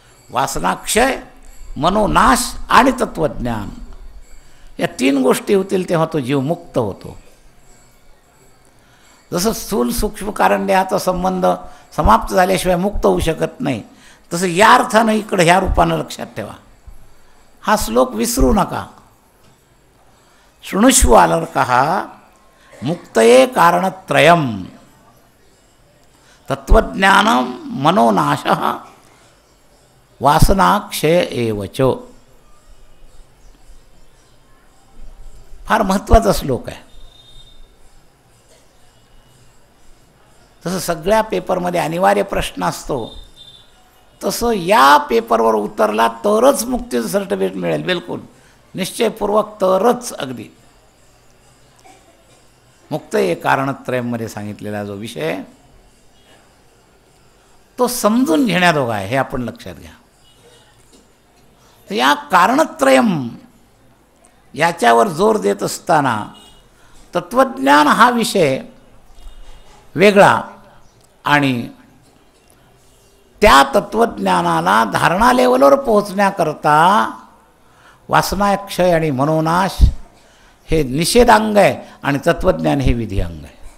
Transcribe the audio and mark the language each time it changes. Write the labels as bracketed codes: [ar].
[mr] वासनाक्षय, मनोनाश आणि तत्त्वज्ञान या तीन गोष्टी होतील तेव्हा तो जीव मुक्त होतो. जसं स्थूल सूक्ष्म कारण्याचा संबंध समाप्त झाल्याशिवाय मुक्त होऊ शकत नाही, तसं या अर्थानं इकडं ह्या रूपानं लक्षात ठेवा. हा श्लोक विसरू नका. [sa] शृणुष्व आलर्कः मुक्तये कारणत्रयम् तत्त्वज्ञानं मनोनाशः वासनाक्षय एवच. [mr] फार महत्त्वाचा श्लोक आहे. तसं सगळ्या पेपरमध्ये अनिवार्य प्रश्न असतो, तसं या पेपरवर उतरला तरच मुक्तीचं सर्टिफिकेट मिळेल. बिलकुल निश्चयपूर्वक तरच. अगदी मुक्त हे कारणत्रयमध्ये सांगितलेला जो विषय तो समजून घेण्याजोगा आहे, हे आपण लक्षात घ्या. तर या कारणत्रयम याच्यावर जोर देत असताना तत्त्वज्ञान हा विषय वेगळा आणि त्या तत्त्वज्ञानाला धारणा लेवलवर पोहोचण्याकरता वासनाक्षय आणि मनोनाश हे निषेधांग आहे आणि तत्त्वज्ञान हे विधी अंग आहे.